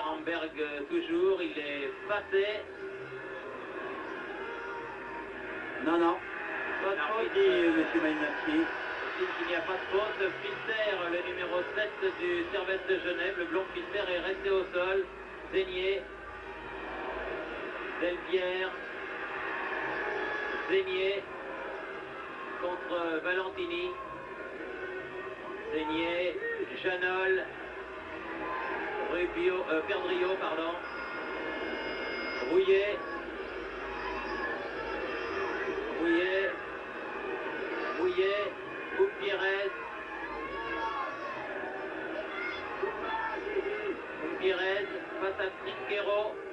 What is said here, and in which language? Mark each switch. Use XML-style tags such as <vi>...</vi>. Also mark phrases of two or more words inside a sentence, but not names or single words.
<fr>Amberg toujours. Il est passé. Non. Pas de faute, dit M. Malinowski. Il n'y a pas de faute. Pister, le numéro 7 du Servette de Genève. Le blond Pister est resté au sol. Zénier. Delpierre. Zénier contre Valentini. Zénier. Janol. Perdrio, pardon. Rouillet. Gutiérrez. Gutiérrez face à Trinquero.</fr>